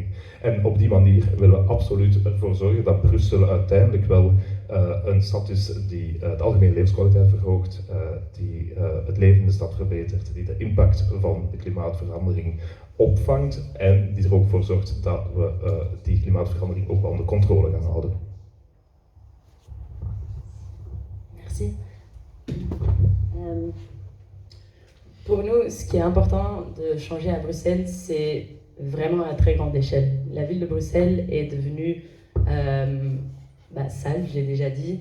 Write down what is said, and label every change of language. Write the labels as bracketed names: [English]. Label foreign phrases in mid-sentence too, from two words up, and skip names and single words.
[Dutch] En op die manier willen we absoluut ervoor zorgen dat Brussel uiteindelijk wel een stad is die de algemene levenskwaliteit verhoogt, die het leven in de stad verbetert, die de impact van de klimaatverandering opvangt en die er ook voor zorgt dat we die klimaatverandering ook wel onder controle gaan houden. [French] Merci. Pour nous, ce qui est important de changer à Bruxelles, c'est vraiment à très grande échelle. La ville de Bruxelles est devenue sale, je l'ai déjà dit.